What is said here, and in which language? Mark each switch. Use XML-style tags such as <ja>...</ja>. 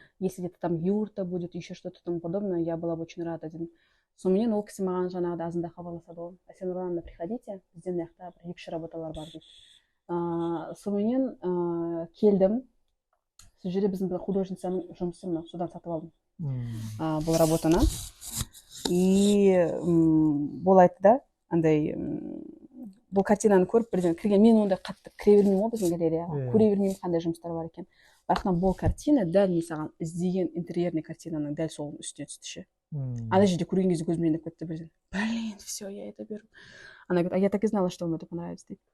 <ru>Если где-то там юрта будет, еще что-то тому подобное, я была бы очень рада дедім.</ru> <kk>Сонымен ол кісі маған жаңағыда азында хабарласады ол. Әсел Нұрлановна, приходите, бізден мына жақта бір 2-3 работалар бар дейді. Сонымен келдім. Сол жерде біздің художницаның жұмысы мына содан сатып алдым. Бұл работаны. И бұл айтты да, андай бұл картинаны көріп бірден кірген, мен ондай қатты кіре бермеймін ғой біздің галереяға, көре бермеймін қандай жұмыстар бар екен. Бірақ бұл картина дәл мен саған іздеген интерьерный картинаның дәл сол үстіне түсті ше. Ана жерде көрген кезде көзім ілініп кетті бірден.</kk> <ru>Блин, все, я это беру. Она говорит, а я так и знала, что вам это понравится дейді.</ru>